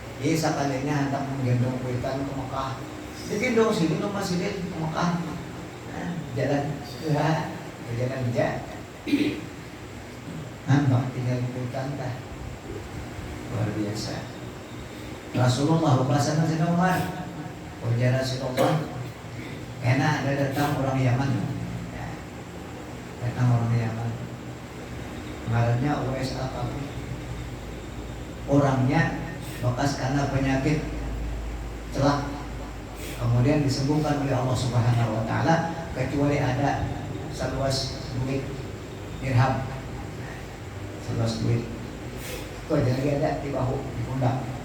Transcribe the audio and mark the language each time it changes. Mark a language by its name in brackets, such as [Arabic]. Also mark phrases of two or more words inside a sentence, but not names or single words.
[Indonesian] Jadi sekalinya hendak menggendong kuitan ke Mekah. Digendong sini rumah sini ke Mekah. Jalan aja. [Banjar] Nampak tinggal kuitan dah. [Indonesian] Luar biasa. Rasulullah bersama Sayyidina Umar. Ujar Rasulullah, karena ada datang orang Yaman. Datang orang Yaman. Ngarannya Uwais Al-Qarni. Orangnya bekas karena penyakit celak, kemudian disembuhkan oleh Allah [Arabic] Subhanahu wa Ta'ala, [Indonesian] kecuali ada seluas duit dirham, seluas duit itu aja lagi ada di bahu, di pundak.